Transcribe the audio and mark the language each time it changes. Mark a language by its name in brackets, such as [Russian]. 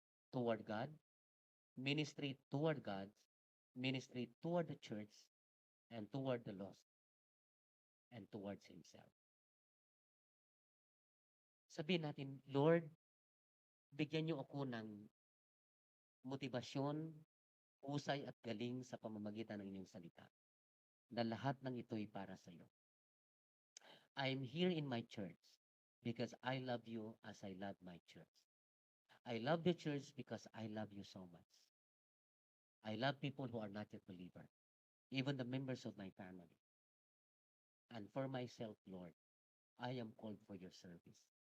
[English] Toward God, ministry toward God, ministry toward the church, and toward the lost, and towards himself. [Filipino] Sabihin natin, Lord, bigyan niyo ako ng motibasyon, husay at galing sa pamamagitan ng inyong salita. Na lahat ng ito'y para sa iyo. [English] I'm here in my church because I love you as I love my church. I love the church because I love you so much. I love people who are not yet believer, even the members of my family. And for myself, Lord, I am called for your service.